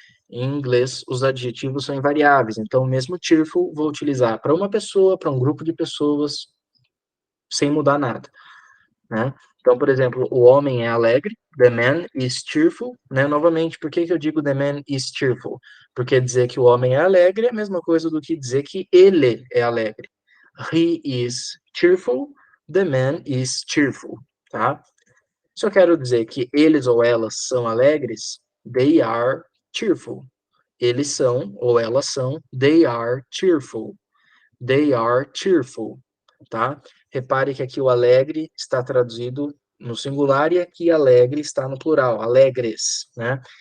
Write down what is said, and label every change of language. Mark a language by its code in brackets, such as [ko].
[pt] Em inglês, os adjetivos são invariáveis. Então, mesmo cheerful, vou utilizar para uma pessoa, para um grupo de pessoas, sem mudar nada, né? Então, por exemplo, o homem é alegre, [en] the man is cheerful, [pt] né? Novamente, por que eu digo [en] the man is cheerful? [pt] Porque dizer que o homem é alegre é a mesma coisa do que dizer que ele é alegre. [en] He is cheerful, the man is cheerful, tá? [pt] Se eu quero dizer que eles ou elas são alegres, [en] they are cheerful. [pt] Eles são ou elas são, [en] they are cheerful. They are cheerful, [pt] tá? Repare que aqui o alegre está traduzido no singular e aqui alegre está no plural, alegres, né?